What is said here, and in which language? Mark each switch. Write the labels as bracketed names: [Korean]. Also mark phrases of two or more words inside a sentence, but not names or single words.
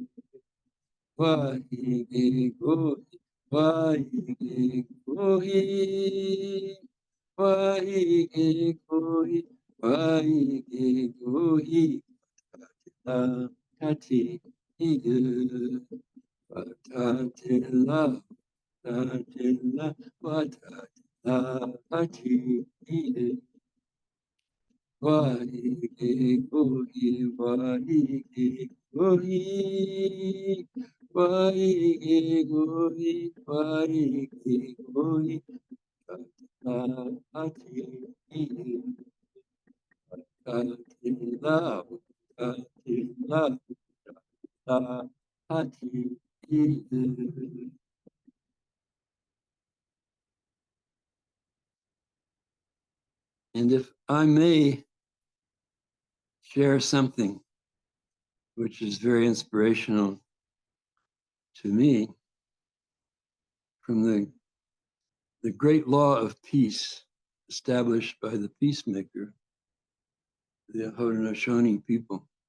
[English] Vahi gohi, vahi gohi, vahi gohi, vahi gohi, vatatila idu, vatatila, vatatila, vatatila ati idu. Vaike Koi, Vaike Koi, Vaike Koi, Vaike Koi, Ati, Atila, Atila, Ati. And if I may share something which is very inspirational to me from the great law of peace established by the peacemaker, the Haudenosaunee people.